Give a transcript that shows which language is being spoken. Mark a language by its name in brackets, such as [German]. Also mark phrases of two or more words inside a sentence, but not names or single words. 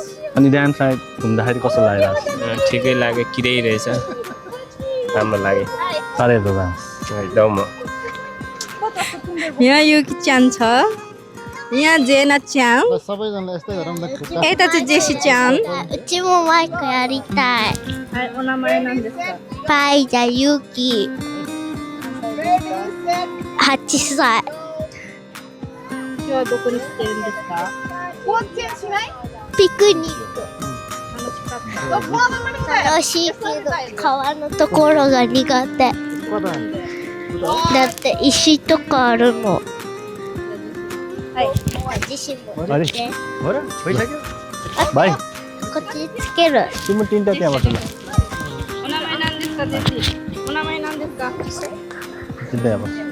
[Nepali] अनि ड्याम साइड घुम्दाखेरि कस्तो लागिरहेको छ? ठिकै लाग्यो, किरै रहेछ, राम्रो लाग्यो। अरे दादा एकदम यहाँ यो च्यान छ, यहाँ जेना च्यान, सबैजनालाई यस्तै गरौँ न। यता चाहिँ जेसी च्यान। [Japanese] うちもマイクやりたい。お名前何ですか？パイジャユキ。8歳。今日はどこに来てるんですか？ピクニック。楽しいけど川のところが苦手。だって石とかあるの。はい。自身も見て。 [Nepali] हो र भइसक्यो भाइ [Japanese] こっちにつける。 [Nepali] तिम्रो तिनवटा त्यहाँबाट ल [Japanese] お名前何ですか？ゼシ。お名前何ですか？ [Nepali] तिनवटा अब